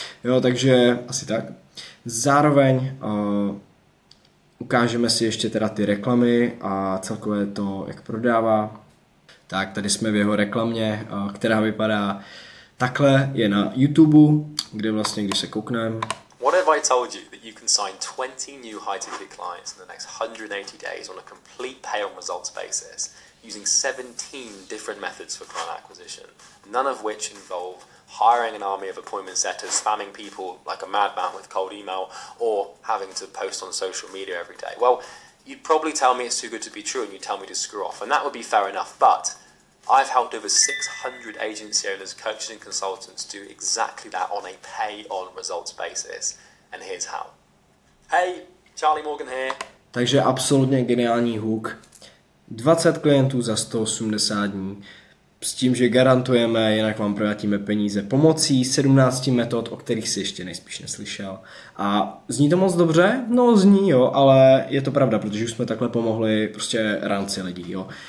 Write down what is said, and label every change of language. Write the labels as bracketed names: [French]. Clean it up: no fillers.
[Czech] Jo, takže asi tak. Zároveň ukážeme si ještě teda ty reklamy a celkově to, jak prodává. Tak tady jsme v jeho reklamě, která vypadá takhle, je na YouTube, kde vlastně, když se koukneme. [English] What have I told you that you can sign 20 new high-ticket clients in the next 180 days on a complete pay on results basis using 17 different methods for client acquisition, none of which involve hiring an army of appointment setters, spamming people like a madman with cold email, or having to post on social media every day? Well, you'd probably tell me it's too good to be true and you'd tell me to screw off, and that would be fair enough, but I've helped over 600 agency owners, coaches and consultants do exactly that on a pay-on-results basis. And here's how. Hey, Charlie Morgan here. [Czech] Takže absolutně geniální hook. 20 klientů za 180 dní. S tím, že garantujeme, jinak vám vrátíme peníze pomocí 17 metod, o kterých si ještě nejspíš neslyšel. A zní to moc dobře? No zní, jo, ale je to pravda, protože už jsme takhle pomohli prostě ranci lidí, jo.